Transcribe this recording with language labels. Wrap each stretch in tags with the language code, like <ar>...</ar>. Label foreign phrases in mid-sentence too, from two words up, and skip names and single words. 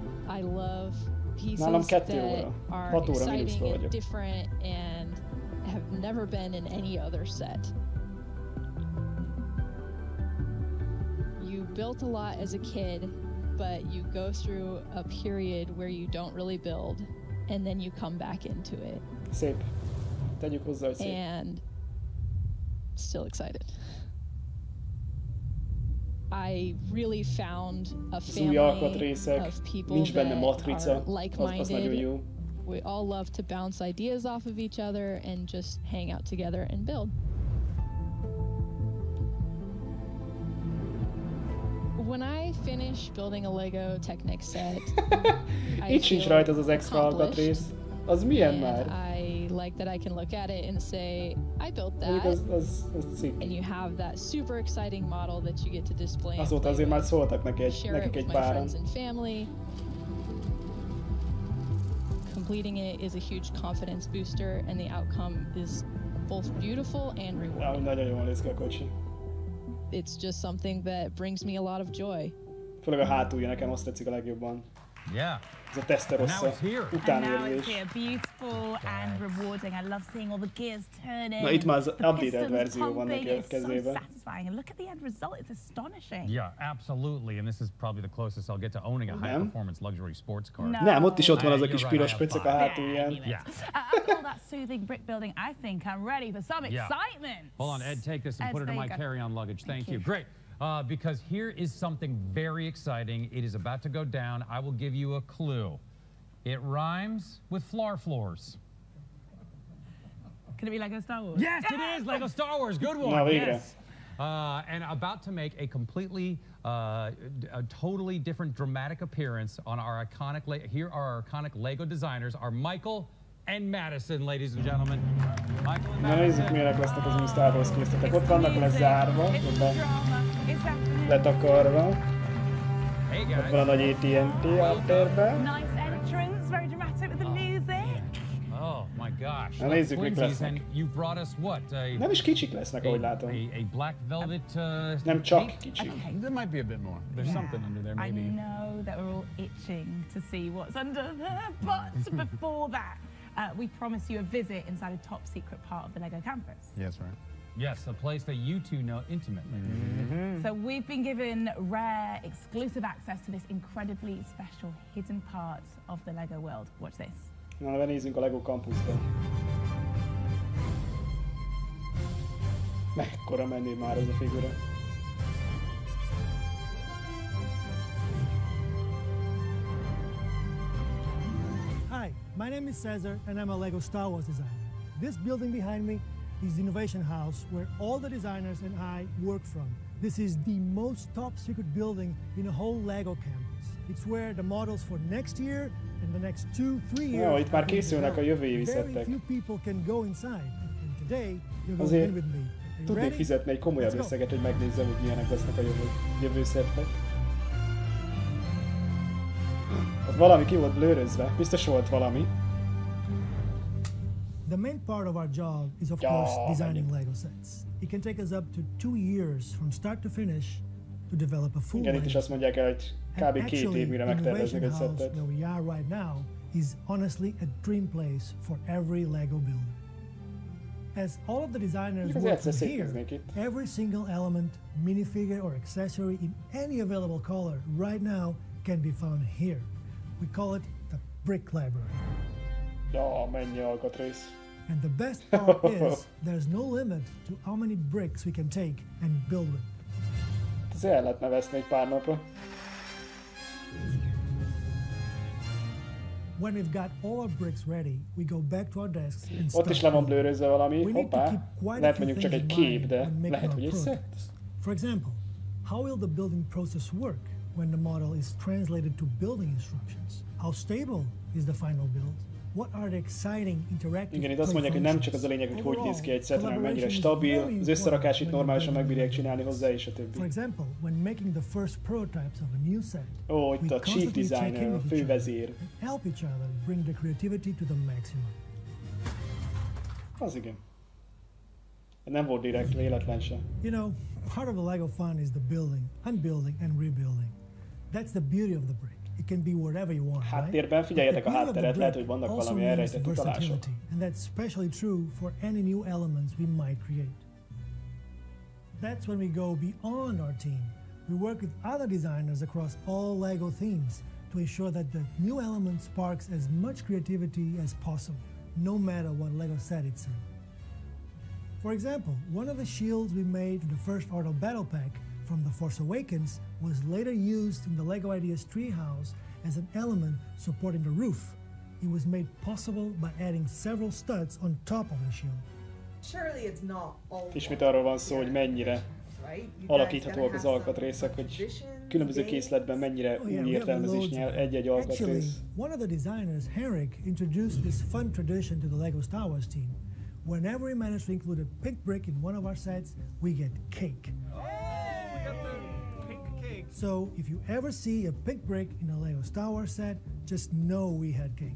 <en>I love pieces that are exciting and different and have never been in any other set. You built a lot as a kid, but you go through a period where you don't really build, and then you come back into it.</en> <hu>Szép. Tegyük hozzá, hogy szép.</hu> <en>And still excited. I really found a family of people that are like-minded. We all love to bounce ideas off of each other and just hang out together and build. When I finish building a LEGO Technic set,</en> <hu>Itt sincs rajta az extra alkatrész. Az milyen már?</hu> <en>I like that I can look at it and say, I built that. And you have that super exciting model that you get to display.</en> <hu>Azóta azért már szóltak nekik egy páran.</hu> <en>Completing it is a huge confidence booster, and the outcome is both beautiful and rewarding.</en> <hu>Nagyon jól néz ki a kocsi.</hu> <en>It's just something that brings me a lot of joy.</en> <hu>Főleg a hátulja nekem azt tetszik a legjobban.</hu> <en>Yeah.</en> <hu>Ez a Testarossa utánérzés.</hu> <en>Beautiful and rewarding. I love seeing all the gears turning.</en> <hu>Na itt már az updated verzió van neki a kezében.</hu> <en>Satisfying. And look at the end result. It's astonishing. Yeah, absolutely. And this is probably the closest I'll get to owning a high-performance luxury sports car.</en> <hu>Nem, ott is ott van az a kis piros pöcök a hátulján.</hu> <en>Yeah. After all that soothing brick building, I think I'm ready for some excitement. Hold on, Ed, take this and put it in my carry-on luggage. Thank you. Great. Because here is something very exciting. It is about to go down. I will give you a clue. It rhymes with floors. Can it be Lego Star Wars? Yes, it is Lego Star Wars. Good one. Yes. And about to make a completely, a totally different dramatic appearance on our iconic, here are our iconic Lego designers, are Michael and Madison, ladies and gentlemen. Michael and Madison.</en> <hu>Na nézzük, milyenek lesznek az új Star Wars készletek. Ott vannak lezárva, letakarva. Ott van a nagy AT&T áttérben.</hu> <en>Nice entrance, very dramatic with the music. Oh my gosh.</en> <hu>Na nézzük, mik lesznek.</hu> <en>You've brought us what?</en> <hu>Nem is kicsik lesznek, ahogy látom.</hu> <en>A black velvet</en> <hu>nem csak kicsik.</hu> <en>Okay. There might be a bit more. There's something under there, maybe. I know that we're all itching to see what's under there, but before that, we promise you a visit inside a top secret part of the LEGO campus. Yes, right. Yes, a place that you two know intimately. Mm-hmm. So we've been given rare, exclusive access to this incredibly special hidden part of the LEGO world. Watch this.</en> <hu>Na, benézzünk a LEGO campusba. Mekkora menné már ez a figura.</hu> <en>Hi, my name is Cesar and I'm a LEGO Star Wars designer. This building behind me is the Innovation House where all the designers and I work from. This is the most top secret building in a whole LEGO campus. It's where the models for next year and the next 2-3 years.</en> <hu>Itt már készülnek a jövő évi szettek.</hu> <en>Very few people can go inside. And today you're going in with me.</en> <hu>Tudnék fizetni egy komolyabb összeget, hogy megnézzem, hogy milyenek lesznek a jövő szettek. Az valami ki volt blőrözve, biztos volt valami.</hu> <en>The main part of our job is of course designing LEGO sets. It can take us up to 2 years from start to finish to develop a full</en> <hu>Igen, itt is azt mondják el, hogy kb. 2 év mire megterveznek egy szettet.</hu> <en>Where we are right now is honestly a dream place for every LEGO builder. As all of the designers work from here, every single element, minifigure or accessory in any available color right now can be found here. We call it the Brick Library.</en> <hu>Ja, mennyi alkatrész.</hu> <en>And the best part is there's no limit to how many bricks we can take and build with.</en> <hu>Ez el lehetne veszni egy pár napra.</hu> <en>When we've got all our bricks ready, we go back to our desks and start.</en> <hu>Ott is le van blőrözve valami, hoppá. Lehet mondjuk csak egy kép, de lehet, hogy egy szett.</hu> <en>For example, how will the building process work when the model is translated to building instructions? How stable is the final build? What are the exciting interactive</en> <hu>Igen, itt azt mondják, hogy nem csak az a lényeg, hogy hogy néz ki egy szett, hanem mennyire stabil, az összerakás itt normálisan megbírják csinálni hozzá, és a többi.</hu> <en>For example, when making the first prototypes of a new set,</en> <hu>ó, itt a</hu> <en>chief designer,</en> <hu>a fővezér.</hu> <en>Help each other bring the creativity to the maximum.</en> <hu>Az igen. Nem volt direkt, véletlen sem.</hu> <en>You know, part of the LEGO fun is the building, unbuilding and rebuilding. That's the beauty of the brick. it can be wherever you want,</en> <hu>Háttérben figyeljetek a hátteret, lehet, hogy vannak valami elrejtett utalások.</hu> <en>And that's especially true for any new elements we might create. That's when we go beyond our team. We work with other designers across all LEGO themes to ensure that the new element sparks as much creativity as possible, no matter what LEGO set it's in. For example, one of the shields we made in the first Art of Battle pack from The Force Awakens was later used in the LEGO Ideas Treehouse as an element supporting the roof. It was made possible by adding several studs on top of the shield. Surely it's not all.</en> <hu>Ismét arról van szó, hogy mennyire alakíthatóak az alkatrészek, hogy különböző készletben mennyire új értelmezés nyer egy-egy alkatrész.</hu> <en>One of the designers, Henrik, introduced this fun tradition to the LEGO Star Wars team. Whenever we manage to include a pink brick in one of our sets, we get cake. So if you ever see a pink brick in a LEGO Star Wars set, just know we had cake.</en>